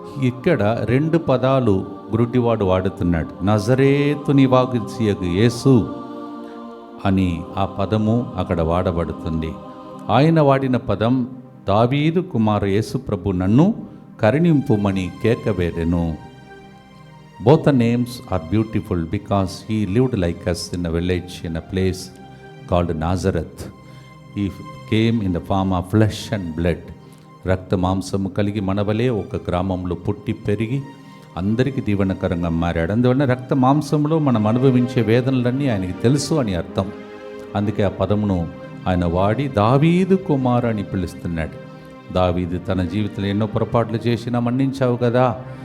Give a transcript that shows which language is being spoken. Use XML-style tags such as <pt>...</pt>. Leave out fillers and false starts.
<te>ఇక్కడ 2 పదాలు గురుడివాడు వాడుతున్నాడు. నజరేతు నివాసియగు యేసు అని ఆ పదము అక్కడ వాడబడుతుంది. ఆయన వాడిన పదం దావీదు కుమారు యేసు ప్రభు నన్ను కరుణింపుమని కేకవేరెను.</te> <en>Both the names are beautiful because he lived like us in a village in a place called Nazareth. He came in the form of flesh and blood.</en> <te>రక్త మాంసము కలిగి మనవలే ఒక గ్రామంలో పుట్టి పెరిగి అందరికీ దీవెనకరంగా మారాడు. అందువలన రక్త మాంసంలో మనం అనుభవించే వేదనలన్నీ ఆయనకి తెలుసు అని అర్థం. అందుకే ఆ పదమును ఆయన వాడి దావీదు కుమారు అని పిలుస్తున్నాడు. దావీదు తన జీవితంలో ఎన్నో పొరపాట్లు చేసినా మన్నించావు కదా.</te>